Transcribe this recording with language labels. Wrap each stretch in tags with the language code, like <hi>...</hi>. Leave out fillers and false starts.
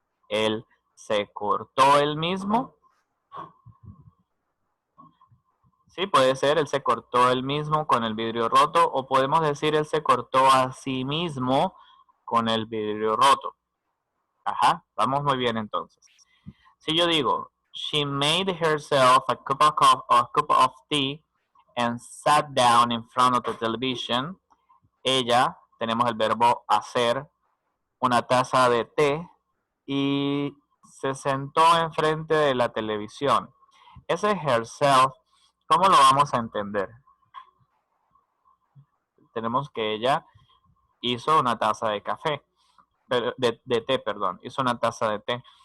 <es>Él se cortó él mismo. Sí, puede ser, él se cortó él mismo con el vidrio roto, o podemos decir él se cortó a sí mismo con el vidrio roto. Ajá, vamos muy bien entonces. Si yo digo,</es> <en>she made herself a cup of tea and sat down in front of the television.</en> <es>Ella, tenemos el verbo hacer, una taza de té y se sentó enfrente de la televisión. Ese herself, ¿cómo lo vamos a entender? Tenemos que ella hizo una taza de café, de té, perdón, hizo una taza de té.</es>